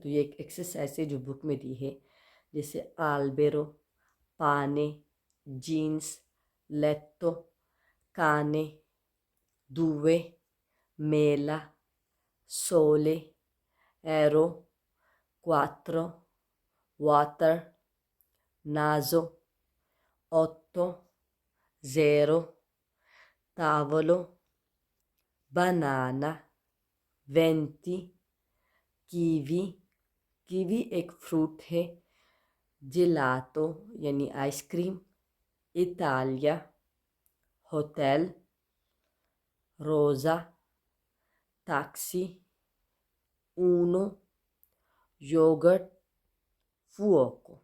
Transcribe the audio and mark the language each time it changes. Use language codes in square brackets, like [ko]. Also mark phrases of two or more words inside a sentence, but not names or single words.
[hi] तो ये एक एक्सरसाइज है जो बुक में दी है, जैसे [it] albero, pane, jeans, letto, cane, due, mela, sole, aereo, quattro, water, naso, otto, zero, tavolo, banana, 20, [hi] कीवी, कीवी एक फ्रूट है। [it] जिलातो [hi] यानी आइसक्रीम, [it] Italia, hotel, rosa, taxi, uno, yogurt, fuoco.